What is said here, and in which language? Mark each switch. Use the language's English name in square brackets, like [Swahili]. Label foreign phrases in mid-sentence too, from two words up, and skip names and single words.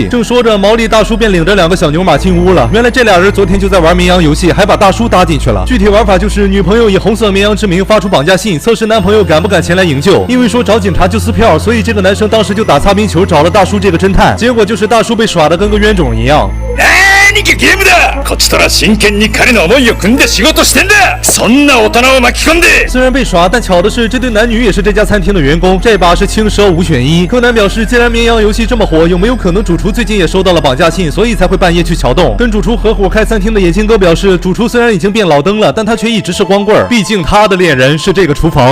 [Chinese] 正说着，毛利大叔便领着2个小牛马进屋了。原来这俩人昨天就在玩绵羊游戏，还把大叔搭进去了。具体玩法就是女朋友以红色绵羊之名发出绑架信，测试男朋友敢不敢前来营救。因为说找警察就撕票，所以这个男生当时就打擦边球找了大叔这个侦探，结果就是大叔被耍得跟个冤种一样。 [Japanese] 何がゲームだ。こっちとら真剣に彼の思いを組んで仕事してんだ。そんな大人を巻き込んで。 [Chinese] 虽然被耍，但巧的是这对男女也是这家餐厅的员工，这把是轻蛇5选1。柯南表示，既然绵羊游戏这么火，有没有可能主厨最近也收到了绑架信，所以才会半夜去桥洞？跟主厨合伙开餐厅的眼镜哥表示，主厨虽然已经变老登了，但他却一直是光棍儿，毕竟他的恋人是这个厨房。